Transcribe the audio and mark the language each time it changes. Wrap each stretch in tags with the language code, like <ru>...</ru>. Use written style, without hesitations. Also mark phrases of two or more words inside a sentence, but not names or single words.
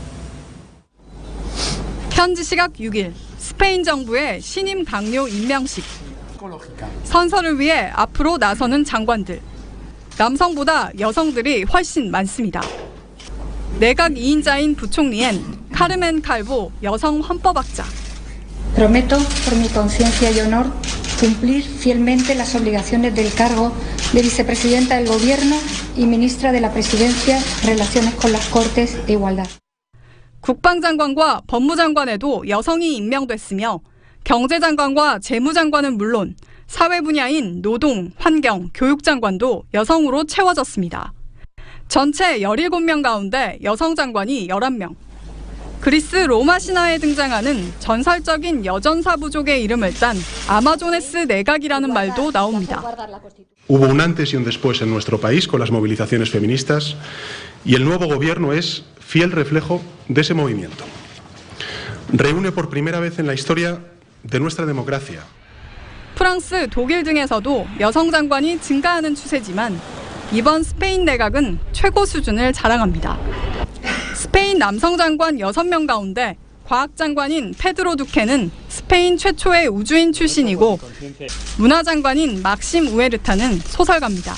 <ko>현지 시각 6일 스페인 정부의 신임 강요 임명식. 선서를 위해 앞으로 나서는 장관들. 남성보다 여성들이 훨씬 많습니다. 내각 2인자인 부총리엔 카르멘 칼보 여성 헌법학자.</ko> <es>Prometo por mi conciencia y honor cumplir fielmente las obligaciones del cargo de vicepresidenta del gobierno y ministra de la presidencia, relaciones con las Cortes e igualdad.</es> <ko>국방장관과 법무장관에도 여성이 임명됐으며 경제장관과 재무장관은 물론 사회 분야인 노동, 환경, 교육장관도 여성으로 채워졌습니다. 전체 17명 가운데 여성 장관이 11명. 그리스 로마 신화에 등장하는 전설적인 여전사 부족의 이름을 딴 아마조네스 내각이라는 말도 나옵니다.</ko> <es>Hubo un antes y un después en nuestro país con las movilizaciones feministas y el nuevo gobierno es fiel reflejo de ese movimiento. Reúne por primera vez en la historia de nuestra democracia.</es> <ko>프랑스, 독일 등에서도 여성 장관이 증가하는 추세지만 이번 스페인 내각은 최고 수준을 자랑합니다. 스페인 남성 장관 6명 가운데 과학장관인 페드로 두케는 스페인 최초의 우주인 출신이고 문화장관인 막심 우에르타는 소설가입니다.</ko>